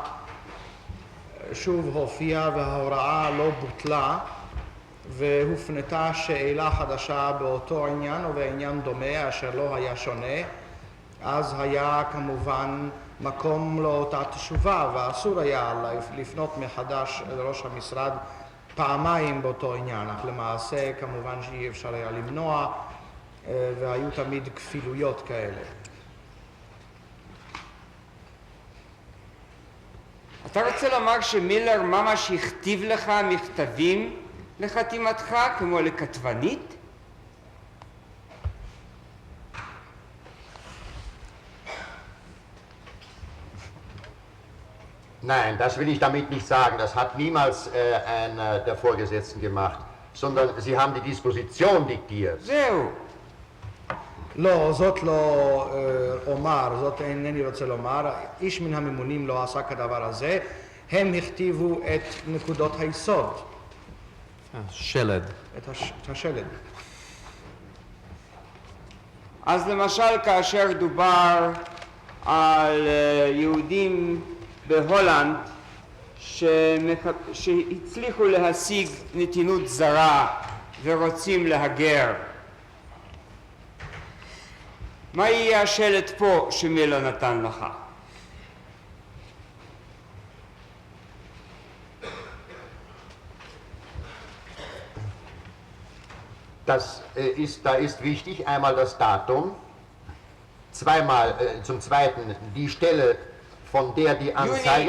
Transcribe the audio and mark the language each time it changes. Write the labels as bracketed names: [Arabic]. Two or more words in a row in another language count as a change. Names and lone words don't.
[Hebrew] שוב הופיע וההוראה לא בוטלה והופנתה שאלה חדשה באותו עניין או בעניין דומה אשר לא היה שונה, אז היה כמובן מקום לאותה תשובה, ואסור היה לפנות מחדש לראש המשרד פעמיים באותו עניין, אך למעשה כמובן שאי אפשר היה למנוע והיו תמיד כפילויות כאלה. אתה רוצה לומר שמילר ממש הכתיב לך מכתבים לחתימתך כמו לכתבנית? [German] Nein, das will ich damit nicht sagen. Das hat niemals einer der Vorgesetzten gemacht, sondern sie haben die Disposition diktiert. [Hebrew] זהו. לא, זאת לא אומר, זאת אינני רוצה לומר, איש מן הממונים לא עשה כדבר הזה, הם הכתיבו את נקודות היסוד, שלד. את השלד. אז למשל כאשר דובר על יהודים בהולנד שהצליחו להשיג נתינות זרה ורוצים להגר, מה יהיה השלט פה שמילר נתן לך? [German] Da ist wichtig einmal das Datum, zum Zweiten die Stelle, von der die Anzeige...